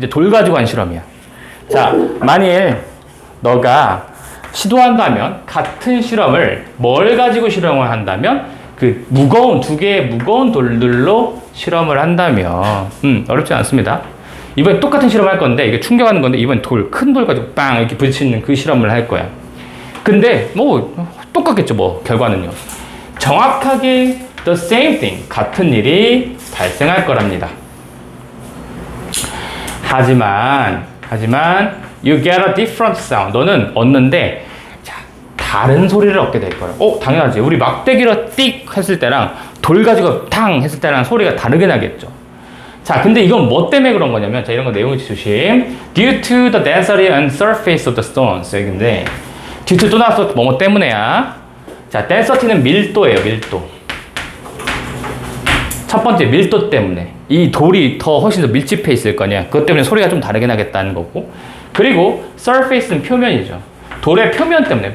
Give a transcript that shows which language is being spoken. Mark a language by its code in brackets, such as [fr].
[ko] 이제 돌 가지고 한 실험이야. 자, 만일 너가 시도한다면 같은 실험을 뭘 가지고 실험을 한다면 그 무거운 두 개의 무거운 돌들로 실험을 한다면 어렵지 않습니다. 이번에 똑같은 실험을 할 건데 이게 충격하는 건데 이번엔 큰 돌 가지고 빵 이렇게 부딪히는 그 실험을 할 거야. 근데 뭐 똑같겠죠. 뭐 결과는요. 정확하게 [en] the same thing [ko] 같은 일이 발생할 거랍니다. 하지만 [en] you get a different sound. [ko] 너는 얻는데 자, 다른 소리를 얻게 될 거야. 당연하지. 우리 막대기로 띡 했을 때랑 돌 가지고 탕 했을 때랑 소리가 다르게 나겠죠. 자, 근데 이건 뭐 때문에 그런 거냐면, 자, 이런 거 내용이 조심. [en] Due to the density and surface of the stones. [ko] 여기인데, due to 또 나왔어. 뭐뭐 때문에야. 자, density는 밀도예요, 밀도. 첫 번째, 밀도 때문에. 이 돌이 훨씬 더 밀집해 있을 거냐. 그것 때문에 소리가 좀 다르게 나겠다는 거고. 그리고 surface는 표면이죠. 돌의 표면 때문에.